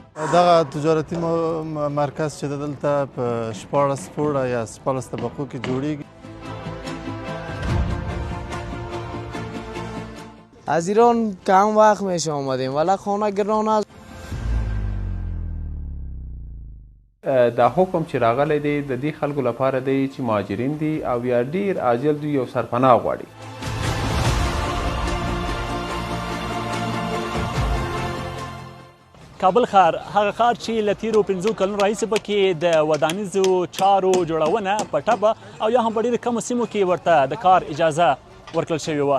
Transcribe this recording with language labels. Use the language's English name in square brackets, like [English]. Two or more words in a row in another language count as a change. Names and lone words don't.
[Pashto] دغه تجارتي مرکز چې دلته په 14 پوړه یا 14 طبقو کې جوړیږي. [Persian] از ایران کم وقت میشه آمدیم ولی خانه گران است. [Pashto] دا حکم چې راغلی دی د دې خلکو لپاره دی چې مهاجرین دي او یا ډیر عاجل دوی یو سرپناه غواړي. کابل ښار هغه ښار چې له تیرو 5 کلونو راهیسې پکې د ودانیزو چارو جوړونه په ټپه او یا هم په ډېرو کمو سیمو کې ورته د کار اجازه ورکړل شوې وه.